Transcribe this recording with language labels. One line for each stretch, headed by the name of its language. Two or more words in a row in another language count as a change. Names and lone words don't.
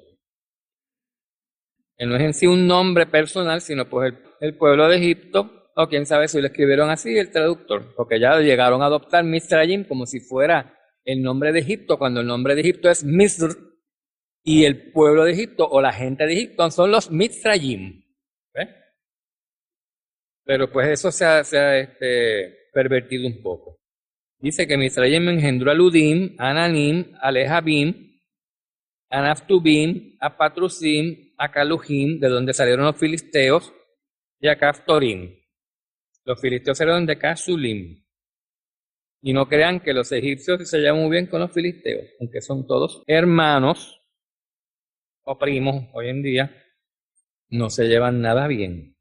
Spanish: Que no es en sí un nombre personal, sino pues el pueblo de Egipto, o quién sabe si lo escribieron así el traductor, porque ya llegaron a adoptar Misraim como si fuera el nombre de Egipto, cuando el nombre de Egipto es Misr, y el pueblo de Egipto o la gente de Egipto son los Mitzrayim. ¿Ves? Pero pues eso se ha pervertido un poco. Dice que Mitzrayim engendró a Ludim, a Ananim, a Lehabim, a Naftubim, a Patrusim, a Caluhim, de donde salieron los filisteos, y a Caftorim. Los filisteos salieron de Casulim. Y no crean que los egipcios se llevan muy bien con los filisteos, aunque son todos hermanos o primos hoy en día, no se llevan nada bien.